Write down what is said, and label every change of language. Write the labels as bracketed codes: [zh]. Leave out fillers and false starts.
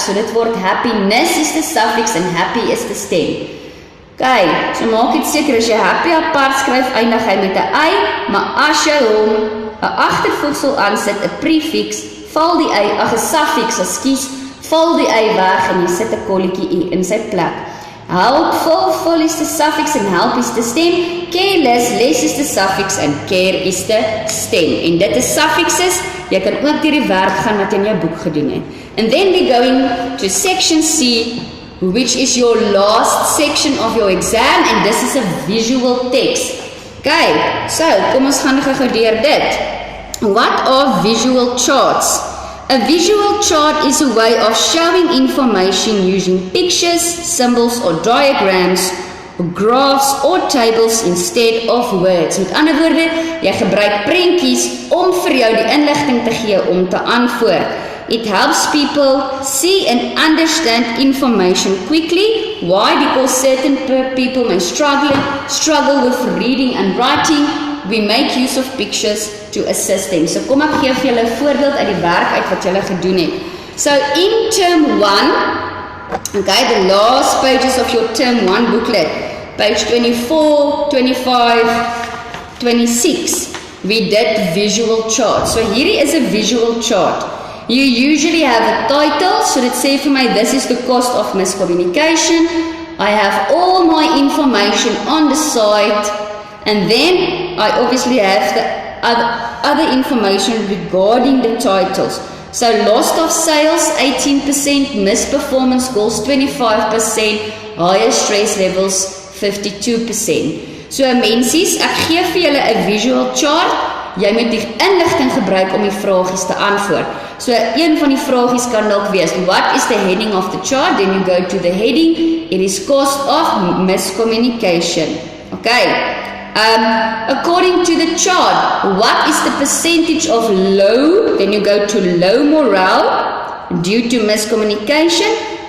[af] So dit word [en] happiness is the suffix en happy is the stem. [af] Okay, so maak dit seker as jy happy apart skryf, eindig hy met 'n y, maar as jy hom 'n agtervoegsel aansit, 'n prefix, val die y, 'n suffix, ekskuus, val die y weg en jy sit 'n kolletjie i in sy plek. [en] Helpful, full is the suffix and help is the stem. Careless, less is the suffix and care is the stem. [af] En dit is suffixes. Jy kan ook deur die werk gaan wat jy in jou boek gedoen het. [en] And then we going to section C, which is your last section of your exam, and this is a visual text. [af] Okay, so kom ons gaan gou deur dit. [en] What are visual charts? A visual chart is a way of showing information using pictures, symbols or diagrams, or graphs or tables instead of words. [af] Met ander woorde, jy gebruik prentjies om vir jou die inligting te gee om te antwoord. [en] It helps people see and understand information quickly. Why? Because certain people may struggle with reading and writing. We make use of pictures to assist them. [af] So kom ek gee vir julle 'n voorbeeld uit die werk uit wat julle gedoen het. [en] So in term 1, okay, the last pages of your term 1 booklet, page 24, 25, 26, we did visual chart. [af] So hierdie is [en] a visual chart. You usually have a title, so [af] dit sê vir my, [en] this is the cost of miscommunication. I have all my information on the site. And then I obviously have the other information regarding the titles. So loss of sales 18%, missed performance goals 25%, higher stress levels 52%. [af] So mensies, ek gee vir julle 'n visual chart. Jy moet die inligting gebruik om die vragies te antwoord. So een van die vragies kan dalk wees, [en] what is the heading of the chart? Then you go to the heading, it is cost of miscommunication. Okay. According to the chart, what is the percentage of low? Then you go to low morale due to miscommunication.